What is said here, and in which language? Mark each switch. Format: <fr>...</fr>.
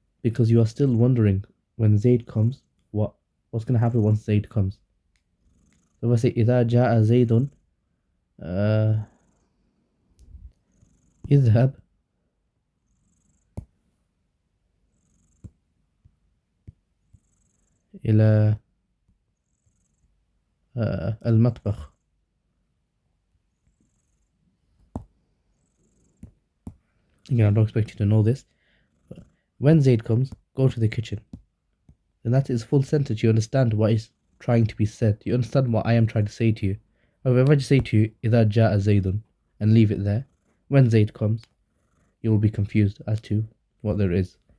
<en>Because you are still wondering when Zaid comes, what's going to happen once Zaid comes. So if I say</en> <ar>إذا جاء زيد, اذهب إلى المطبخ.</ar> <en>Again, I don't expect you to know this. But when Zaid comes, go to the kitchen. And that is full sentence. You understand what is trying to be said. You understand what I am trying to say to you. However, if I just say to you,</en> <ar>إذا جاء زيد,</ar> <en>and leave it there, when Zaid comes, you will be confused as to what there is.</en>